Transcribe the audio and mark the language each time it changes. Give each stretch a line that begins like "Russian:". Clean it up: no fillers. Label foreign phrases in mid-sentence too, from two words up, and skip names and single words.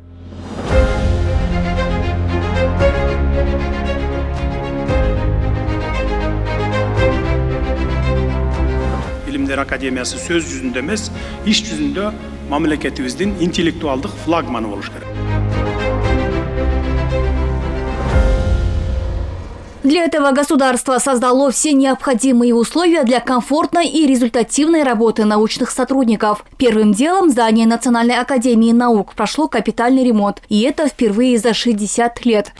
Kyrgyz: Илимдер академиясы сөз жүзүндө эмес, иш жүзүндө мамлекетибиздин интеллектуалдык флагманы болуш керек.
Russian: Для этого государство создало все необходимые условия для комфортной и результативной работы научных сотрудников. Первым делом здание Национальной академии наук прошло капитальный ремонт, и это впервые за 60 лет.